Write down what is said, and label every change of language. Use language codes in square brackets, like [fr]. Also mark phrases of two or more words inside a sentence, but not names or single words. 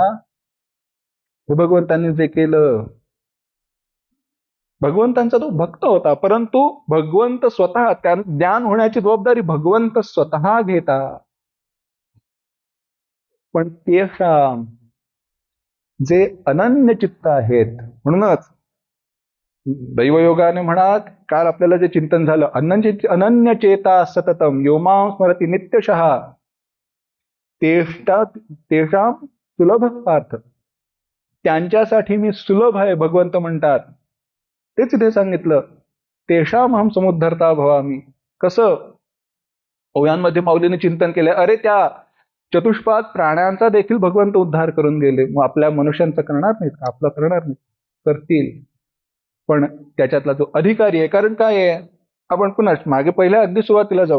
[mr] हे भगवंतांनी जे केलं, भगवंतांचा तो भक्त होता, परंतु भगवंत स्वतः, त्या ज्ञान होण्याची जबाबदारी भगवंत स्वतः घेता. पण तेषां जे अनन्य चित्त आहेत, म्हणूनच दैवयोगाने म्हणा, काल आपल्याला जे चिंतन झालं, [sa] अनन्य चेता सततम योमां स्मरती नित्यशः तेषां सुलभ पार्थ. [mr] त्यांच्यासाठी मी सुलभ आहे, भगवंत म्हणतात. तेच इथे सांगितलं, [sa] तेषाम हम समुद्धरता भवामी. [mr] कसं ओव्यांमध्ये माऊलीने चिंतन केलं, अरे त्या चतुष्पाद प्राण्यांचा देखील भगवंत उद्धार करून गेले, मग आपल्या मनुष्यांचा करणार नाहीत का? आपलं करणार नाही, करतील. पण त्याच्यातला जो अधिकारी आहे, कारण काय आहे, आपण पुन्हा मागे पहिल्या अगदी सुरुवातीला जाऊ.